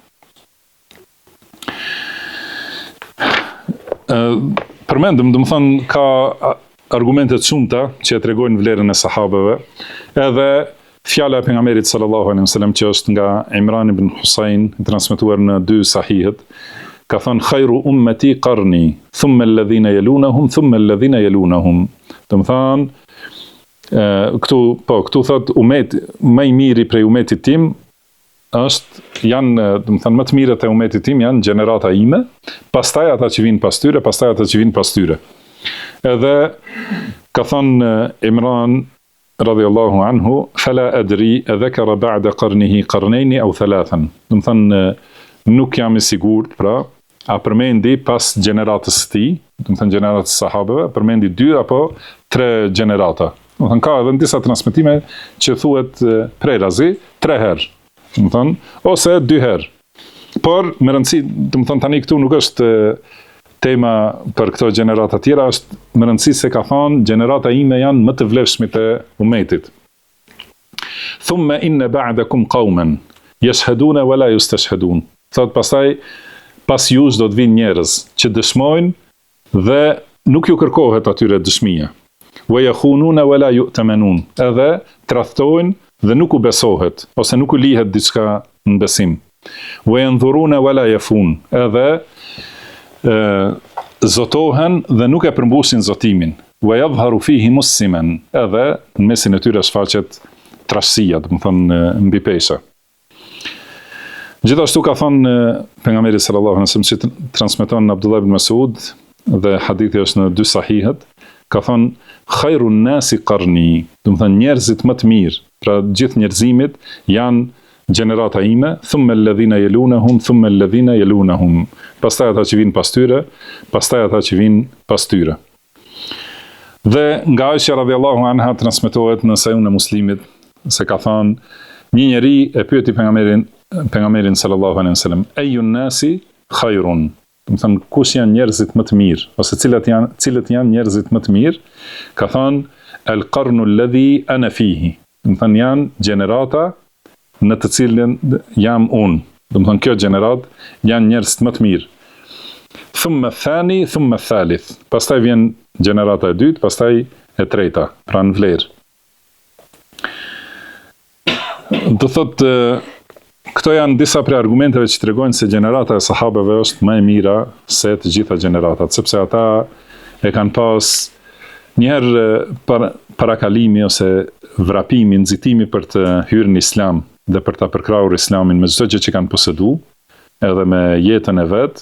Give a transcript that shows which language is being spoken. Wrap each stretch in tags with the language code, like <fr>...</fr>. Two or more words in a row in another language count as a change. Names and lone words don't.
<sq>Përmendëm, do të thënë ka argumente të shumta që tregojnë vlerën e sahabëve, edhe fjala e pejgamberit</sq> <ar>صلى الله عليه وسلم</ar> <sq>që është nga Imran ibn Husayn, transmetuar në 2 sahihet, ka thënë</sq> <ar>خير أمتي قرني ثم الذين يلونهم ثم الذين يلونهم.</ar> <sq>Do të thënë këtu thot umet më i miri prej umetit tim janë, do të thënë më të mirët e umetit tim janë gjenerata ime, pastaj ata që vinë pas tyre, pastaj ata që vinë pas tyre. Edhe ka thënë Imran</sq> <ar>رضي الله عنه, فلا أدري ذكر بعد قرنه قرنين أو ثلاثا.</ar> <sq>Do të thënë nuk jam i sigurt, pra a përmendi pas gjeneratës së tij, do të thënë gjeneratës së sahabëve, përmendi 2 apo 3 gjenerata. Do të thënë ka edhe disa transmetime që thuhet prerazi 3 herë, do të thënë, ose 2 herë. Por me rëndësi, do të thënë tani këtu nuk është tema për këto gjenerata tjera, është me rëndësi se ka thënë gjenerata ime janë më të vlefshmit e umetit.</sq> <ar>ثم إن بعدكم قوما يشهدون ولا يستشهدون.</ar> <sq>Thot pastaj pas jush do të vinë njerëz që dëshmojnë dhe nuk ju kërkohet atyre dëshmia.</sq> <ar>ويخونون ولا يؤتمنون.</ar> <sq>Edhe tradhtojnë dhe nuk u besohet ose nuk u lihet diçka në besim.</sq> <ar>وينذرون ولا يوفون.</ar> <sq>Edhe zotohen dhe nuk e përmbushin zotimin.</sq> <ar>ويظهر فيه مسلما.</ar> <sq>Edhe në mesin e tyre shfaqet trashësia, do të thonë mbi pesha. Gjithashtu ka thënë pejgamberi</sq> <ar>صلى الله عليه وسلم,</ar> <sq>që transmeton Abdullah ibn Mas'ud dhe hadithi është në 2 sahihet, ka thënë</sq> <ar>خير الناس قرني,</ar> <sq>do të thënë njerëzit më të mirë, pra gjithë njerëzimit janë gjenerata ime,</sq> <ar>ثم الذين يلونهم ثم الذين يلونهم.</ar> <sq>Pastaj ata që vinë pas tyre, pastaj ata që vinë pas tyre. Dhe nga Aisha</sq> <ar>رضي الله عنها</ar> <sq>transmetohet në Sahihun e Muslimit se ka thënë një njeri e pyeti pejgamberin</sq> <ar>صلى الله عليه وسلم, أي الناس خير.</ar> <sq>Do të thënë kush janë njerëzit më të mirë, ose cilët janë njerëzit më të mirë? Ka thënë</sq> <ar>القرن الذي أنا فيه.</ar> <sq>Do të thënë janë gjenerata në të cilën jam unë. Do të thënë kjo gjenerat janë njerëz më të mirë.</sq> <ar>ثم ثاني ثم ثالث.</ar> <sq>Pastaj vjen gjenerata e dytë, pastaj e treta, pra në vlerë. Do thotë këto janë disa prej argumenteve që tregojnë se gjenerata e sahabeve është më e mira se të gjitha gjeneratat, sepse ata e kanë pas njëherë parakalimi ose vrapimi, nxitimi për të hyrë në islam dhe për ta përkrahur islamin me çdo gjë që kanë posedu, edhe me jetën e vet.</sq>